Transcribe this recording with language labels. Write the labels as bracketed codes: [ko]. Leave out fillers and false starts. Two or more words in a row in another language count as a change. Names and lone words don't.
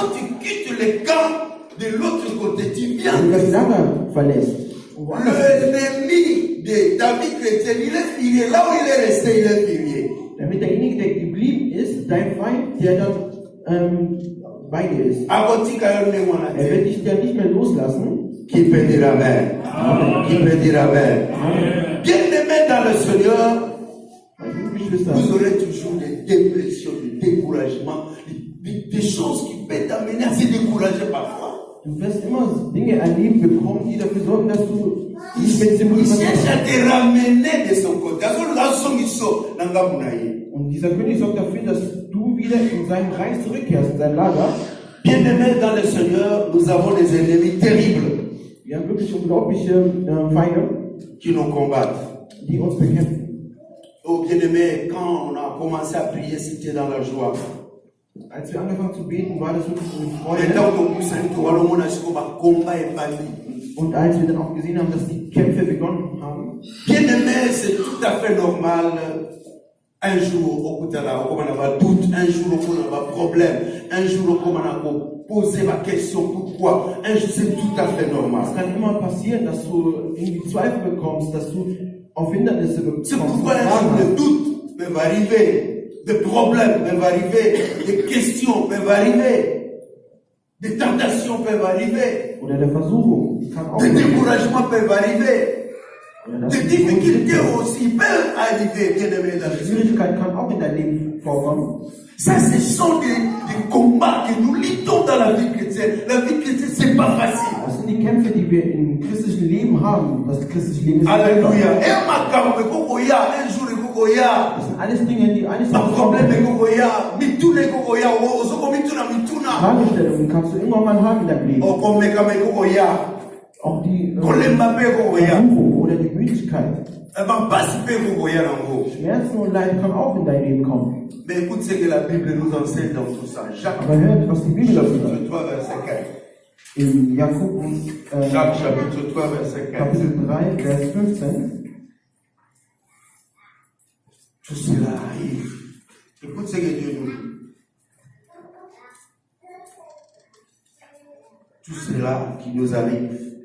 [de] Wenn du das Lager verlässt. Damit derjenige, der geblieben ist, dein Feind, der dann bei dir ist. Er wird dich dann nicht mehr loslassen. [fr] Qui peut dire Amen? Qui peut dire Amen? Bien-aimés dans le Seigneur, vous aurez toujours des dépressions, des découragements, des choses qui peuvent t'amener à se décourager parfois. [de] Du wirst immer Dinge erleben bekommen, die dafür sorgen, dass du [fr] il cherche à te ramener de son côté. [de] Und dieser König sorgt dafür, dass du wieder in sein Reich zurückkehrst, in sein Lager. [fr] Bien-aimés dans le Seigneur, nous avons des ennemis terribles. [de] Wir haben wirklich unglaubliche Feinde, [fr] qui nous combattent, [de] die uns bekämpfen. [fr] Oh bien-aimé, quand on a commencé à prier, c'était dans la joie. [de] Als wir angefangen zu beten, war das wirklich eine Freude. Und als wir dann auch gesehen haben, dass die Kämpfe begonnen haben, [fr] bien-aimé, c'est tout à fait normal Un jour, on a doute, un jour, on a problème, un jour, on a poser ma question, pourquoi? C'est tout à fait normal. [de] Es kann immer passieren, dass du irgendwie Zweifel bekommst, dass du auf Hindernisse bekommst. [fr] C'est pourquoi un jour, le doute peut arriver, des problèmes peuvent arriver, des questions peuvent arriver, des tentations peuvent arriver, [de] Oder der Versuchung kann auch [fr] des découragements peuvent arriver. Des difficultés aussi peuvent arriver, bien aimé dans le Seigneur. [de] Schwierigkeit kann auch in dein Leben vorkommen. [fr] Ça, ce sont des combats que nous luttons dans la vie chrétienne. La vie chrétienne, c'est pas facile. [de] Das sind die Kämpfe, die wir im christlichen Leben haben. Das christliche Leben ist Alléluia. Das sind alles Dinge, die eines Tages kommen. Fragestellungen kannst du irgendwann mal haben in deinem Leben. Auch die Versuchung oder die Müdigkeit. Schmerzen und Leid kann auch in dein Leben kommen. [fr] Mais écoute ce que la Bible nous enseigne dans tout ça. Jacques [de] Aber hört, was die Bibel dazu sagt. [fr] chapitre 3, verset 15. [de] In Jakobus [fr] Jacques chapitre 3, verset 15. [de] Kapitel 3, Vers 15. [fr] Tout cela arrive. Écoute ce que Dieu nous dit. Tout cela qui nous arrive.